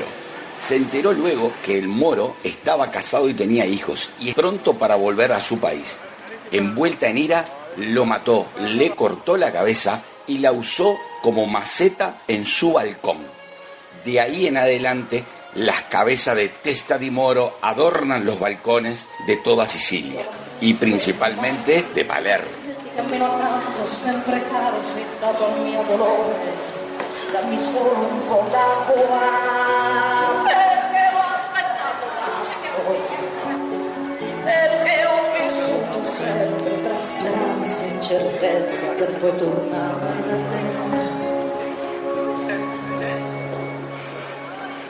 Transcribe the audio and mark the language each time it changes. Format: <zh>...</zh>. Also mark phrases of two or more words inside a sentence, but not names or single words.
<es>Se enteró luego que el moro estaba casado y tenía hijos y pronto para volver a su país. Envuelta en ira, lo mató, le cortó la cabeza y la usó como maceta en su balcón. De ahí en adelante, las cabezas de</es> <it>testa di moro</it> <es>adornan los balcones de toda Sicilia y principalmente de Palermo.</es> <it>Cammino tanto, sempre caro sei stato al mio dolore, dammi solo un po' d'acqua, perché ho aspettato tanto, perché ho vissuto sempre tra speranza e incertezza per poi tornare da te.</it>